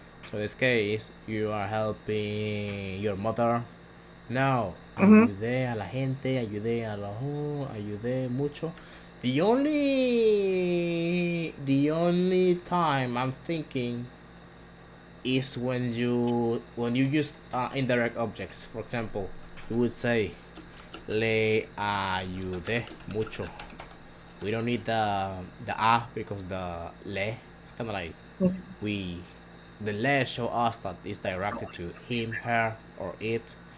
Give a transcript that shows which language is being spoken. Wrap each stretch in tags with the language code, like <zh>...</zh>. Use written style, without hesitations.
<en>So in this case, you are helping your mother. No, mm-hmm.</en> <es>ayudé a la gente, ayudé mucho.</es> <en>The only time I'm thinking is when you use indirect objects. For example, you would say</en> <es>le ayudé mucho.</es> <en>We don't need the a because the le it's kind of like we the le show us that it's directed to him, her, or it.</en>